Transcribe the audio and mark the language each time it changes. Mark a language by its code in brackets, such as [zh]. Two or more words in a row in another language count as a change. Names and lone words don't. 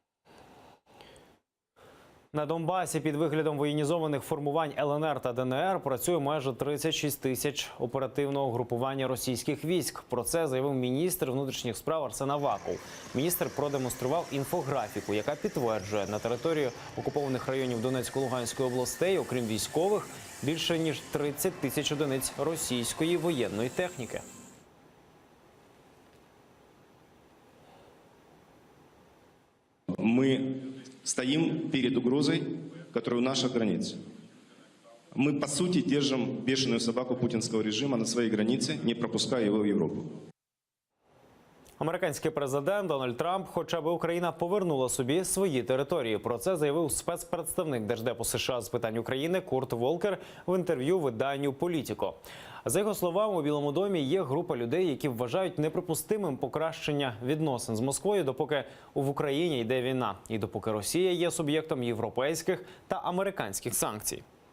[uk] На Донбасі під виглядом воєнізованих формувань ЛНР та ДНР працює майже 36 тисяч оперативного групування російських військ. Про це заявив міністр внутрішніх справ Арсен Аваков. Міністр продемонстрував інфографіку, яка підтверджує, на території окупованих районів Донецької-Луганської областей, окрім військових, більше ніж 30 тисяч одиниць російської воєнної техніки. [ru] Мы стоим перед угрозой, которая у наших границ. Мы, по сути, держим бешеную собаку путинского режима на своей границе, не пропуская его в Европу. [uk] Американський президент Дональд Трамп хоче, аби Україна повернула собі свої території. Про це заявив спецпредставник Держдепу США з питань України Курт Волкер в інтерв'ю виданню «Політіко». За його словами, у Білому домі є група людей, які вважають неприпустимим покращення відносин з Москвою, допоки в Україні йде війна і допоки Росія є суб'єктом європейських та американських санкцій.